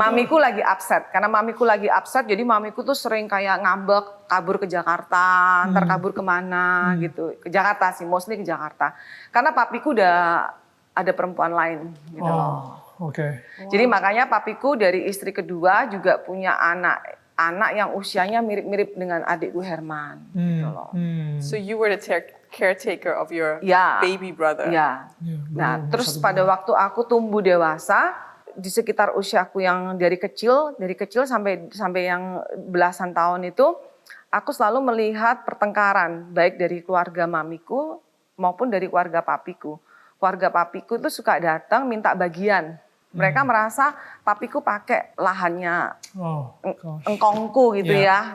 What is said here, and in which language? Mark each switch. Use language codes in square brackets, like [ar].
[id] Mamiku lagi upset, karena mamiku lagi upset, jadi mamiku tuh sering kayak ngambek, kabur ke Jakarta, ntar kabur kemana gitu. Ke Jakarta sih, mostly ke Jakarta. Karena papiku udah ada perempuan lain gitu loh. Oke. Jadi makanya papiku dari istri kedua juga punya anak yang usianya mirip-mirip dengan adikku Herman gitu loh. [en] So you were the caretaker of your baby brother. [id] Ya. Nah, terus pada waktu aku tumbuh dewasa, di sekitar usiaku yang dari kecil sampai yang belasan tahun itu, aku selalu melihat pertengkaran baik dari keluarga mamiku maupun dari keluarga papiku. Keluarga papiku itu suka datang minta bagian. Mereka merasa papiku pakai lahannya engkongku gitu ya.